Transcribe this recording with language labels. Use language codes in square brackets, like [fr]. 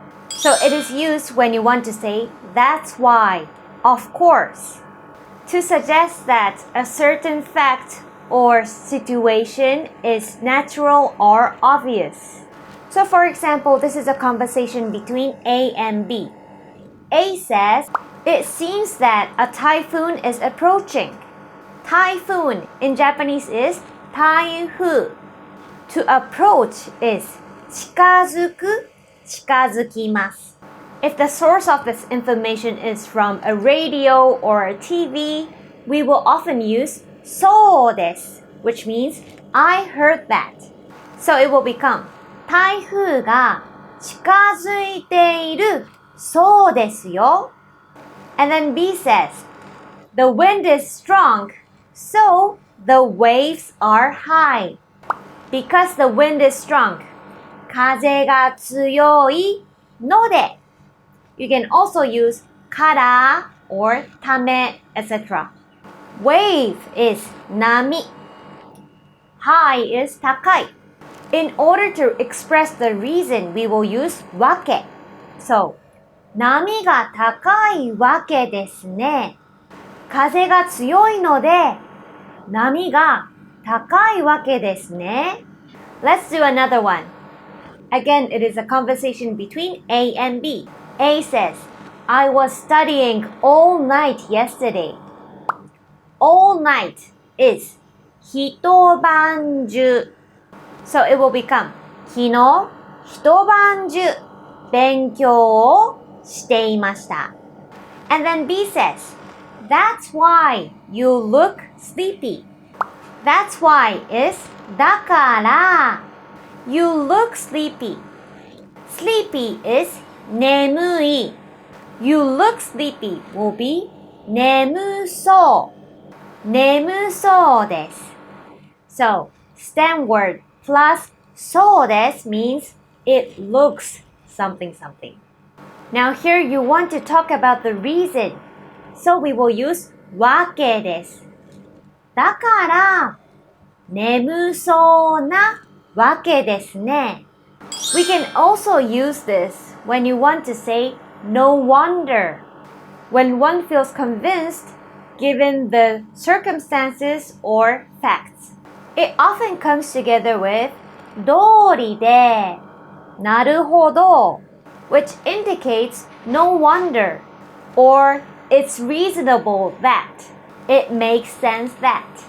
[en] So it is used when you want to say, that's why, of course, to suggest that a certain fact or situation is natural or obvious. So for example, this is a conversation between A and B. A says, it seems that a typhoon is approaching. Typhoon in Japanese is 台風. To approach is 近づく、近づきます. If the source of this information is from a radio or a TV, we will often use そうです, which means I heard that. So it will become [ja] 台風が近づいているそうですよ [en] And then B says, the wind is strong, so the waves are high. Because the wind is strong, [ja] 風が強いので [en] You can also use から or ため etc. Wave is 波 High is 高い In order to express the reason, we will use わけ So, [ja] 波が高いわけですね。風が強いので、波が高いわけですね。 [en] Let's do another one. Again, it is a conversation between A and B. A says, I was studying all night yesterday. All night is 一晩中 So it will become [ja] 昨日一晩中勉強をしていました [en] And then B says, That's why you look sleepy. That's why is だから You look sleepy. Sleepy is 眠い You look sleepy will be [ja] 眠そう眠そうです [en] So, stem word plus そうです means it looks something something. Now here you want to talk about the reason. So we will use わけです。 [ja] だから、眠そうなわけですね。 [en] We can also use this when you want to say no wonder. When one feels convinced given the circumstances or facts. It often comes together with 通りで、なるほど which indicates no wonder or it's reasonable that, it makes sense that.